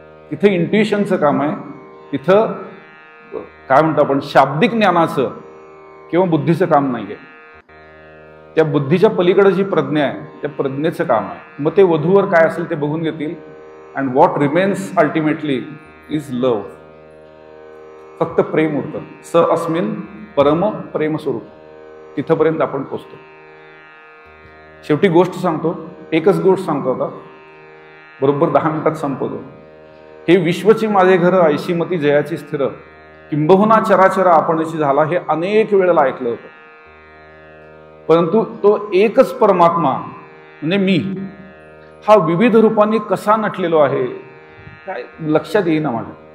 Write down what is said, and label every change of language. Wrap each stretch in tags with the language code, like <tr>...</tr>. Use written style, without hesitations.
<mr>तिथे इंट्युइशनचं काम आहे, तिथं काय म्हणतो आपण, शाब्दिक ज्ञानाचं किंवा बुद्धीचं काम नाही आहे. त्या बुद्धीच्या पलीकडे जी प्रज्ञा आहे, त्या प्रज्ञेचं काम आहे. मग ते वधूवर काय असेल ते बघून घेतील.</mr> <en>And what remains ultimately is love.</en> <mr>फक्त प्रेम उरतं.</mr> <sa>स अस्मिन परम प्रेम स्वरूप.</sa> <mr>तिथपर्यंत आपण पोचतो. शेवटी गोष्ट सांगतो, एकच गोष्ट सांगतो आता, बरोबर 10 मिनिटात संपवतो. हे विश्वची माझे घर, ऐशीमती जयाची स्थिर, किंबहुना चराचर आपणची झाला, हे अनेक वेळेला ऐकलं होतं. परंतु तो एकच परमात्मा म्हणजे मी, हा विविध रूपांनी कसा नटलेलो आहे काय लक्षात येईना माझ्या.</mr>